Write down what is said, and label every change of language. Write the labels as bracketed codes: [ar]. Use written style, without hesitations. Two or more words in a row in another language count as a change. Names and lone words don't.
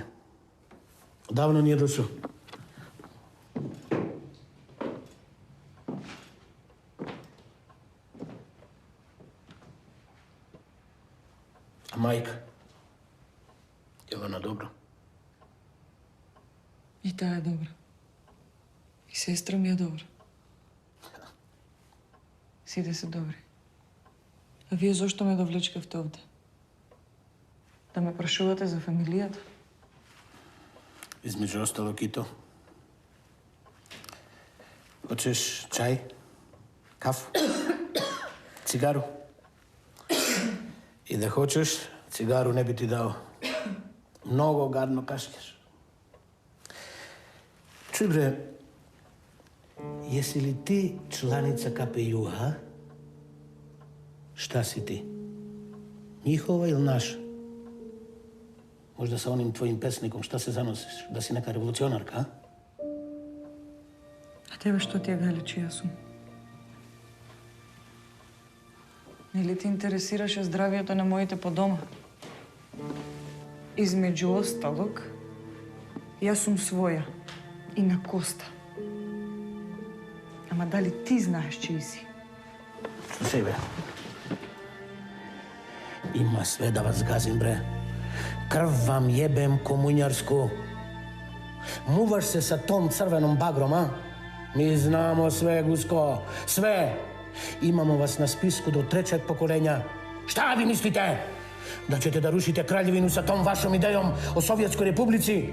[sr] Odavno nije došao. A majka? Je li ona dobro? I ta je dobra. I sestra mi je dobra. [mk] Сите се добри. А вие зошто ме довлечкавте овде? Да ме прашувате за фамилијата? [sr] Između ostalog i to. Hoćeš čaj? Kafu? Cigaru? I da hoćeš, cigaru ne bi ti dao. Mnogo gadno kašljaš. Čuj bre, jesi li ti članica KPU-a? Šta si ti? Njihova ili naša? Možda sa onim tvojim pesnikom, šta se zanosiš? Da si neka revolucionarka, a? [mk] А тебе што ти е гале чија сум? Или ти интересираше здравието на моите по дома? Измеѓу осталог, јас сум своја и на Коста. Ама дали ти знаеш чиј си? [sr] Слушай, бе. Има све да вас газим, бре. Крв вам jebem komunjarsku. Muvaš se sa tom crvenom bagrom, a? Mi znamo sve, Gusko, sve. Imamo vas na spisku do 3. pokolenja. Šta vi mislite? Da ćete da rušite kraljevinu sa tom vašom idejom o Sovjetskoj republici?